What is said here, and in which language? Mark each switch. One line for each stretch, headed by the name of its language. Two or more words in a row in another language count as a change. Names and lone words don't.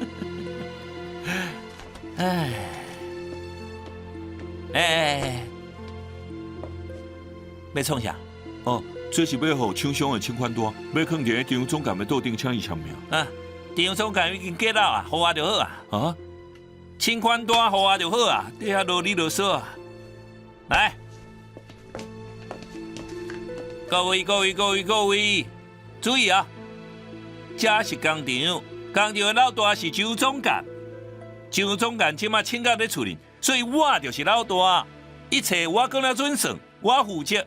Min Nan Chinese: 哎，要创啥？哦，这是要互厂商的请款单，要放伫张总监的桌顶，请伊签名。啊，张总监已经寄到啊，互我就好啊。啊，请款单互我就好啊，底下啰里啰嗦啊。来，各位，注意啊！这是工厂，工厂的老大是周总监，周总监即马请假咧处理，所以我就是老大，一切我讲了准算，我负责。